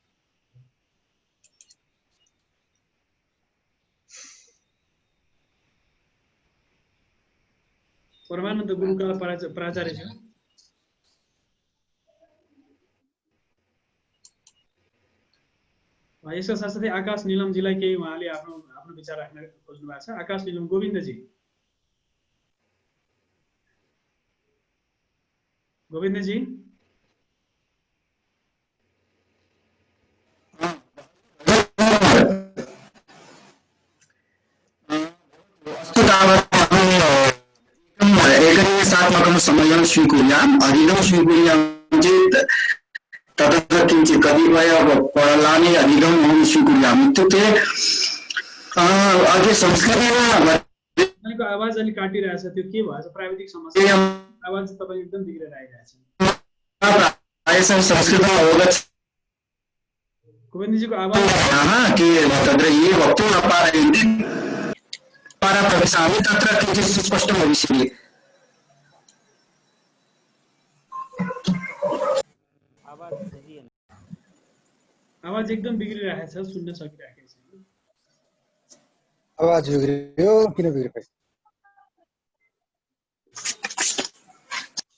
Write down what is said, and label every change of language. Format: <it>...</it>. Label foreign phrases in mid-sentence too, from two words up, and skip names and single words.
<ne>परमानन्द गुरुकुल प्राचार्यज्यू। यसका साथसाथै आकाश निलमजीलाई केही उहाँले आफ्नो विचार राख्न खोज्नु भएको छ। आकाश निलम, गोविन्दजी। गोविन्दजी।</ne> <sa>एकैसात्मकं समयं स्वीकुर्याम्, अधिकं स्वीकुर्याम् चेत् ततः किञ्चित् कतिपय पढलानि अधिकं स्वीकुर्याम्।</sa> <ne>इत्युक्ते अझै संस्कृतिमा तपाईँको आवाज अलि काटिरहेछ, त्यो के भएछ? प्राविधिक समस्या, आवाज तपाईँ एकदम बिग्रेर आइरहेछ। प्रायशः संस्कृतमा अवगत गोविन्दजीको आवाज</ne> <sa>के तत्र ये वक्तुं न पारयन्ति प्रवेशामि तत्र किञ्चित् सुस्पष्टं भविष्यति।</sa> <ne>आवाज एकदम बिग्रिरहेछ, सुन्न सकिरहेको छैन। आवाज बिग्रियो, किन बिग्रियो?</ne>